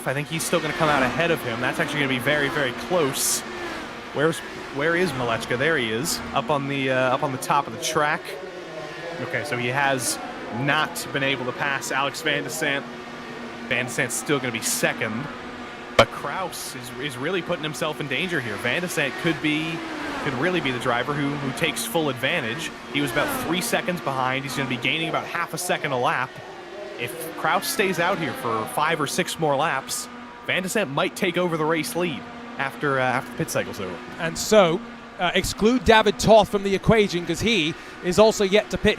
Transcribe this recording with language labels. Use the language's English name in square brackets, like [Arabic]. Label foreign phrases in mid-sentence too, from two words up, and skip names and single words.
[English] I think he's still going to come out ahead of him. That's actually going to be very, very close. Where is Malechka? There he is, up on the top of the track. Okay, so he has not been able to pass Alex Van de Sant. Van de Sant's still going to be second, but Kraus is really putting himself in danger here. Van de Sant could really be the driver who takes full advantage. He was about 3 seconds behind. He's going to be gaining about half a second a lap. If Kraus stays out here for 5 or 6 more laps, Van de Sant might take over the race lead after the pit cycle's over. And so, exclude David Toth from the equation because he is also yet to pit.